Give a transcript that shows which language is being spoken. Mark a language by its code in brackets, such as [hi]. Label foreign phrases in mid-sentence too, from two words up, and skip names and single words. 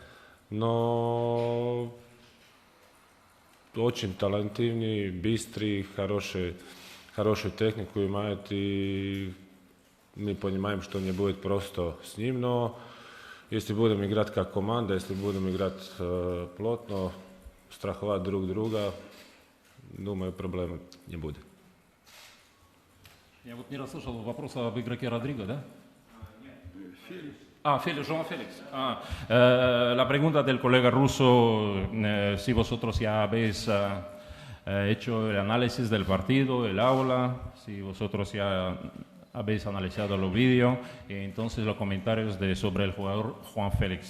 [ru] Но очень талантливый, быстрый, хорошую технику имеет, и мы понимаем, что не будет просто с ним, но если будем играть как команда, если будем играть плотно, страховать друг друга, думаю, проблем не будет. Я вот не расслышал вопрос об игроке Родриго, ¿да? Феликс. João Félix. [es] La pregunta del colega ruso, si vosotros ya habéis hecho el análisis del partido, el aula, si vosotros ya habéis analizado los vídeos, y entonces los comentarios sobre el jugador João Félix.